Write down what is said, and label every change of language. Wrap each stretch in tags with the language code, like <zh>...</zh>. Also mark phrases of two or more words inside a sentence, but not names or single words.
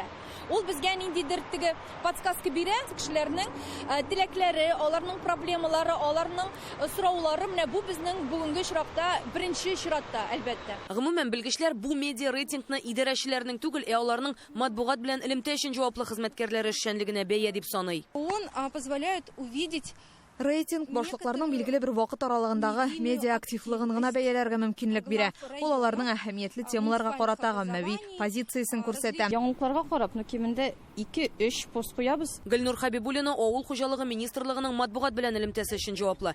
<tt>Ул безгә ниндидер теге подсказка бирә, кешеләрнең теләкләре, аларның проблемалары, аларның сораулары, менә бу безнең бүгенге чиракта беренче чиратта, әлбәттә. Гомумән белгечләр бу медиа рейтингны идарәчеләрнең түгел, аларның матбугат белән элемтә өчен җаваплы хезмәткәрләре эшчәнлегенә бәя дип саный.</tt> <ru>Он позволяет увидеть рейтинг</ru> <tt>башлыкларның билгеле бер вакыт аралыгындагы медиа активлыгын гына бәяләргә мөмкинлек бирә. Ул аларның әһәмиятле темаларга карата гаммәви позициясын күрсәтә. Яңалыкларга карап, кимендә 2-3 пост куябыз. Гөлнур Хабибуллина авыл хуҗалыгы министрлыгының матбугат белән элемтәсе өчен җаваплы.</tt>